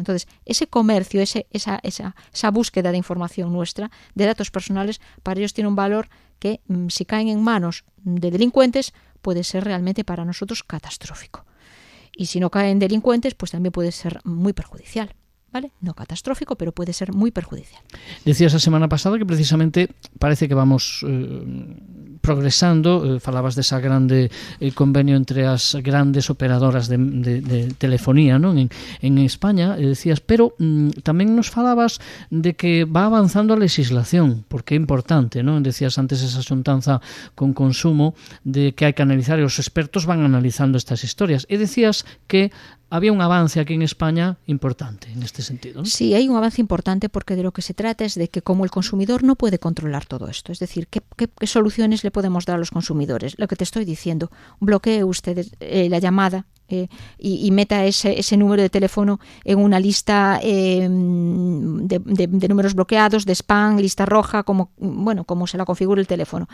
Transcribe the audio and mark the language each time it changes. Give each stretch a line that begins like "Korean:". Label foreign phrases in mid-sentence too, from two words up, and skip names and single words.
Spanish: Entonces, ese comercio, esa búsqueda de información nuestra, de datos personales, para ellos tiene un valor que si caen en manos de delincuentes puede ser realmente para nosotros catastrófico. Y si no caen delincuentes, pues también puede ser muy perjudicial. ¿Vale? No catastrófico, pero puede ser muy perjudicial. Decías la semana pasada que precisamente parece que vamos progresando,
Galician: falabas desa grande convenio entre as grandes operadoras de telefonía, non? En España, decías, pero tamén nos falabas de que
Spanish: va avanzando
Galician: a legislación, porque é importante, non? Decías antes esa xuntanza con Consumo de que hai que analizar e os expertos van analizando estas historias, e decías que había un avance aquí en España importante
Spanish: en este sentido, ¿no? Sí, hay un avance importante porque de lo que se trata es de que como el consumidor no puede controlar todo esto, es decir, ¿qué soluciones le podemos dar a los consumidores? Lo que te estoy diciendo, bloquee usted la llamada y meta ese número de teléfono en una lista de números bloqueados, de spam, lista roja, como se la configure el teléfono.